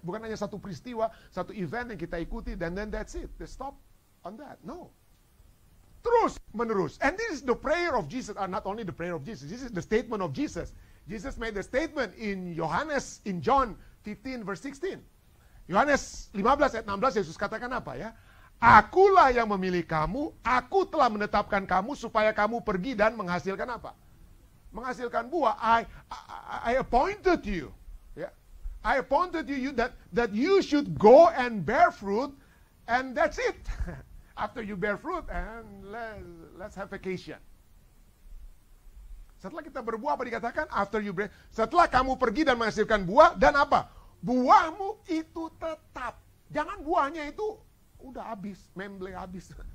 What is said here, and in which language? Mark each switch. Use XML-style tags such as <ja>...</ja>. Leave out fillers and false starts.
<id>Bukan hanya satu peristiwa, satu event yang kita ikuti,</id> <en>and then that's it. They stop on that. No.</en> <id>Terus menerus.</id> <en>And this is the prayer of Jesus. Not only the prayer of Jesus. This is the statement of Jesus. Jesus made the statement in John 15 verse 16.</en> <id>Yohanes 15 ayat 16, Yesus katakan apa ya? Akulah yang memilih kamu, aku telah menetapkan kamu supaya kamu pergi dan menghasilkan apa? Menghasilkan buah.</id> <en>I appointed you. Yeah. I appointed you that you should go and bear fruit, and that's it. After you bear fruit, and let's have vacation.</en> <id>Setelah kita berbuah apa dikatakan? Setelah kamu pergi dan menghasilkan buah, dan apa? Buahmu itu tetap. Jangan buahnya itu udah habis, memble habis.</id>